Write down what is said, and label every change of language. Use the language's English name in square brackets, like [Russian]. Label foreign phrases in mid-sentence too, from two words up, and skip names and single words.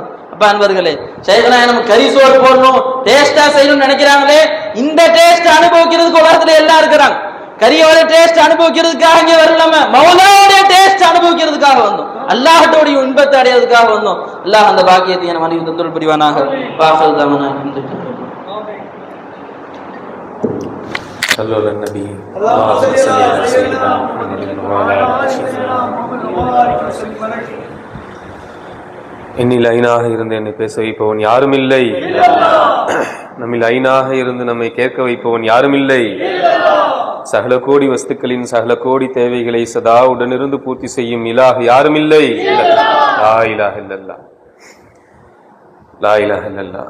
[Tamil] அப்ப அன்பர்களே, ஷைக்னா நம்ம கறி சோறு போடணும் டேஸ்டா செய்யணும்னு நினைக்கிறாங்களே, இந்த டேஸ்ட் அனுபவிக்கிறதுக்கு உலகத்துல எல்லாம் இருக்கிறாங்க. கரியோட டேஸ்ட் அனுபவிக்கிறதுக்காக இங்க வரலாம, மௌலாவோட டேஸ்ட் அனுபவிக்கிறதுக்காக வந்தோம், அல்லாஹ்வுடைய இன்பத்தை அடையிறதுக்காக வந்தோம். அல்லாஹ் அந்த பாக்கியத்தை என் மனைவி தந்தருள் புரிவானாக. [Arabic] صلوا على النبي اللهم صل على سيدنا محمد وعلى آله. [Tamil] என்னில் ஐனாக இருந்து என்னை பேச வைப்பவன் யாரும் இல்லை, நம்மில் ஐனாக இருந்து நம்மை கேட்க வைப்பவன் யாரும் இல்லை, சகல கோடி வஸ்துக்களின் சகல கோடி தேவைகளை சதா உடனிருந்து பூர்த்தி செய்யும் இலாஹ் யாரும் இல்லை. [Arabic] لا إله إلا الله، لا إله إلا الله.